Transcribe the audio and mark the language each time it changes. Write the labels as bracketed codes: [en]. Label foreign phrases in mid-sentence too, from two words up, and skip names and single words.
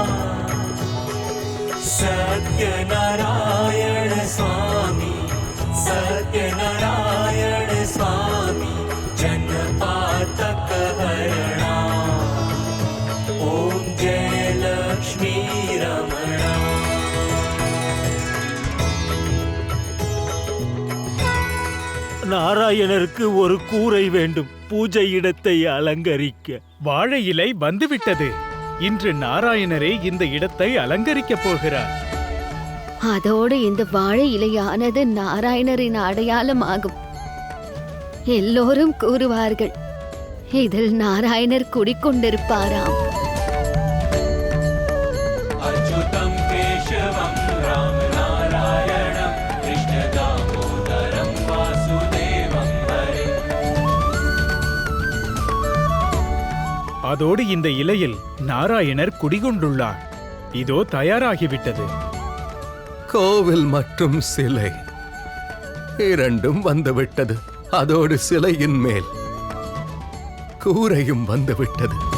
[hi] सत्यनारायण स्वामी सत्यनारायण स्वामी जनपातक हरणा ओम जय लक्ष्मी रमणा [ta] நாராயணருக்கு ஒரு கூரை வேண்டும், பூஜை இடத்தை அலங்கரிக்க. வாழை இலை வந்துவிட்டது. இன்று நாராயணரே இந்த இடத்தை அலங்கரிக்கப் போகிறார். அதோடு இந்த வாழை இலையானது நாராயணரின் அடையாளமாகும். எல்லோரும் கூறுவார்கள், இதில் நாராயணர் குடிக்கொண்டிருப்பாராம். [sa] अच्युतं केशवं राम नारायणं कृष्ण दामोदरं वासुदेवं हरे. [ta] அதோடு இந்த இலையில் நாராயணர் குடிகொண்டுள்ளார். இதோ தயாராகிவிட்டது. கோவில் மற்றும் சிலை இரண்டும் வந்துவிட்டது. அதோடு சிலையின் மேல் கூரையும் வந்துவிட்டது.